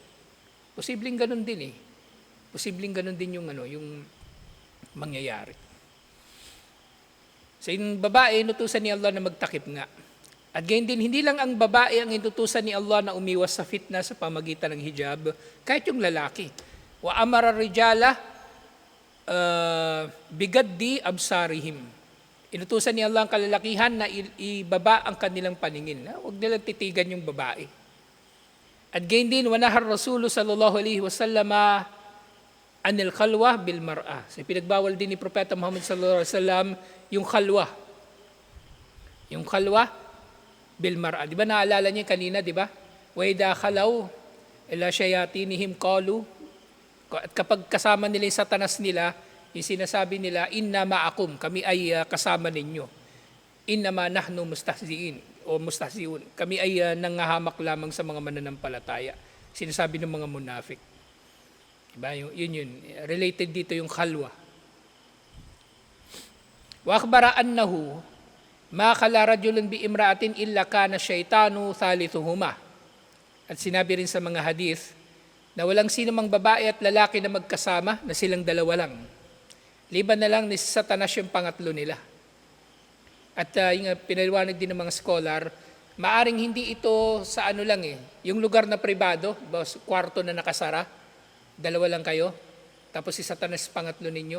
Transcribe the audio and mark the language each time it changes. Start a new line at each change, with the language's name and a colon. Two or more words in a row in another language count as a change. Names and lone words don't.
Filipino: Posibleng ganun din eh. Posibleng ganun din yung yung mangyayari. So yung babae, inutusan ni Allah na magtakip nga. At gayon din, hindi lang ang babae ang inutusan ni Allah na umiwas sa fitna sa pamagitan ng hijab, kahit yung lalaki.
Arabic: وأمر الرجال بغض أبصارهم.
Filipino: Inutusan ni Allah ang kalalakihan na ibaba ang kanilang paningin. Huwag nilang titigan yung babae. At gayon din,
Arabic: ونهى رسول الله صلى الله عليه وسلم عن الخلوة بالمرأة.
Filipino: So pinagbawal din ni Propeta Muhammad
Arabic: صلى الله عليه وسلم
Filipino: yung khalwa.
Arabic: Yung الخلوة بالمرأة.
Filipino: Di ba naalala niyo kanina, di ba?
Arabic: وإذا خلوا إلى شياطينهم قالوا.
Filipino: At kapag kasama nila yung satanas nila, yung sinasabi nila,
Arabic: إنا معكم,
Filipino: kami ay kasama ninyo.
Arabic: إنما نحن مستهزئين o مستهزئون.
Filipino: Kami ay nangahamak lamang sa mga mananampalataya. Sinasabi ng mga munafik. Diba? Yun. Related dito yung khalwa.
Arabic: وأخبر أنه ما خلا رجل بامرأة إلا كان الشيطان ثالثهما.
Filipino: At sinabi rin sa mga hadith na walang sino mang babae at lalaki na magkasama na silang dalawa lang. Liban na lang ni Satanas yung pangatlo nila. At yung pinaliwanag din ng mga scholar, maaring hindi ito sa lang yung lugar na pribado, kwarto na nakasara, dalawa lang kayo, tapos si Satanas pangatlo ninyo.